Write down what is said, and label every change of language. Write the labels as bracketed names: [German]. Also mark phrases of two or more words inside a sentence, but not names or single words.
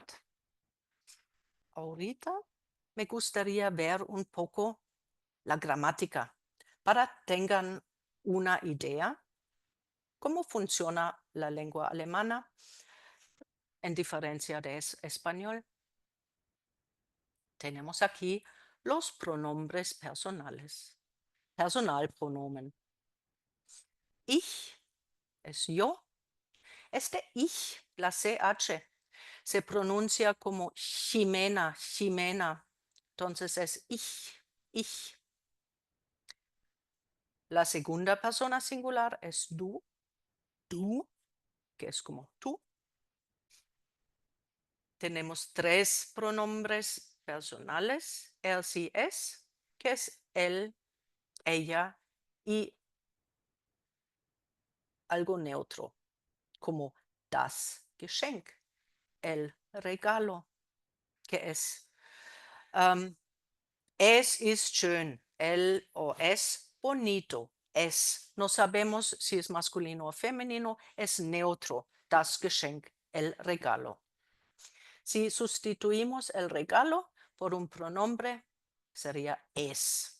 [Spanish] Ahorita me gustaría ver un poco la gramática para tengan una idea cómo funciona la lengua alemana en diferencia de español. Tenemos aquí los pronombres personales. Personalpronomen. Ich es yo. Este ich, la CH, se pronuncia como Ximena, Ximena. Entonces es ich. La segunda persona singular es du, que es como tú. Tenemos tres pronombres personales, él sí es, que es él, ella y algo neutro, como [German] das Geschenk, [Spanish] el regalo, que es [German] es ist schön, [Spanish] el o es bonito, es. No sabemos si es masculino o femenino, es neutro, [German] das Geschenk, [Spanish] el regalo. Si sustituimos el regalo por un pronombre, sería es.